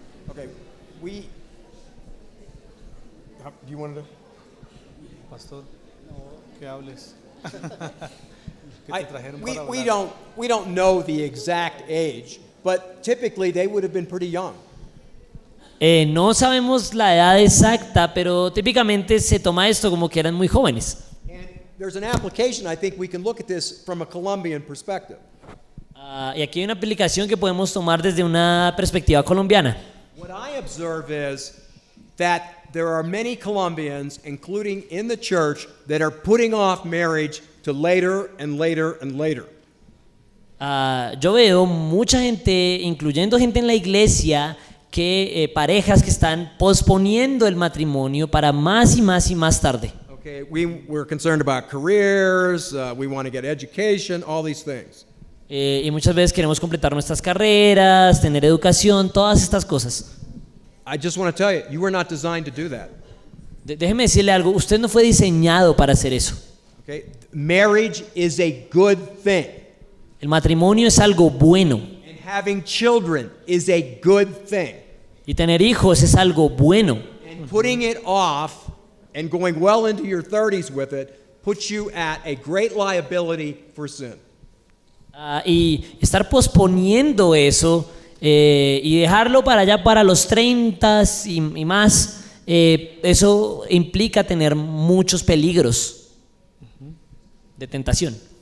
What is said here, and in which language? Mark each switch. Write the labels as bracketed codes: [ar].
[en] Okay, do you want to? [es] Pastor, que hables. Que te trajeron para [en] We [es] hablar. [en] don't know the exact age, but typically they would have been pretty young. [es] No sabemos la edad exacta, pero típicamente se toma esto como que eran muy jóvenes. [en] And there's an application, I think we can look at this from a Colombian perspective. [es] Y aquí hay una aplicación que podemos tomar desde una perspectiva colombiana. [en] What I observe is that there are many Colombians, including in the church, that are putting off marriage to later and later and later. [es] Yo veo mucha gente, incluyendo gente en la iglesia, que parejas que están posponiendo el matrimonio para más y más y más tarde. [en] Okay, we're concerned about careers, we want to get education, all these things. [es] Y muchas veces queremos completar nuestras carreras, tener educación, todas estas cosas. [en] I just want to tell you, you were not designed to do that. [es] Déjeme decirle algo, usted no fue diseñado para hacer eso. [en] Okay? Marriage is a good thing. [es] El matrimonio es algo bueno [en] And having children is a good thing. [es] y tener hijos es algo bueno. [en] And putting it off and going well into your 30s with it puts you at a great liability for sin. [es] Y estar posponiendo eso y dejarlo para allá para los 30 y más, eso implica tener muchos peligros de tentación.